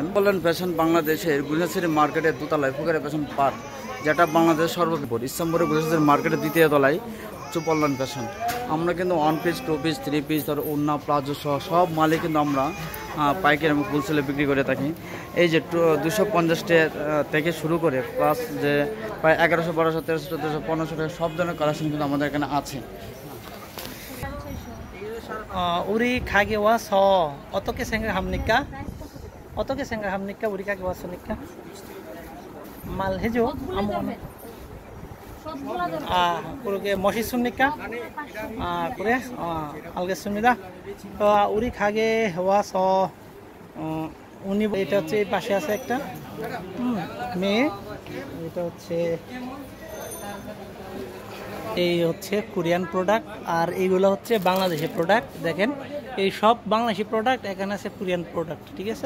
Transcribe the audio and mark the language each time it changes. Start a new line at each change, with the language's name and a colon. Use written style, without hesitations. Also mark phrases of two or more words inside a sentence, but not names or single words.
Bangla: বললেন ফ্যাশন বাংলাদেশের গুলশান মার্কেটের দোতলায় ফুকারে ফ্যাশন পার্ক, যেটা বাংলাদেশের সর্বোপরি ইসলামপুরের গুলশান মার্কেটের দ্বিতীয় তলায় চুপল্লান ফ্যাশন। আমরা কিন্তু 1 পিস 2 পিস 3 পিস আর ওড়না প্লাজো সহ সব মালে কিন্তু আমরা পাইকারি এবং হোলসেলে বিক্রি করে থাকি। এই যে 250 থেকে শুরু করে প্লাস যে প্রায় 1100 1200 1300 1400 1500 টাকা সব ধরনের কালেকশন কিন্তু আমাদের এখানে আছে।
Korean: 우리 가게 와서 어떻게 생각합니까? 어떻게 생각합니까? 우리 가게 왔으니까 말해줘. 아무거나. 그렇게 멋있습니까? 그래? 알겠습니다. 우리 가게 와서
Bangla: উনি এটা হচ্ছে এই পাশে আছে একটা মেয়ে, এটা হচ্ছে এই হচ্ছে
English: Korean product
Bangla: আর এইগুলো হচ্ছে
English: Bangladeshi product.
Bangla: দেখেন এই সব
English: Bangladeshi product,
Bangla: এখানে আছে
English: Korean product,
Bangla: ঠিক আছে।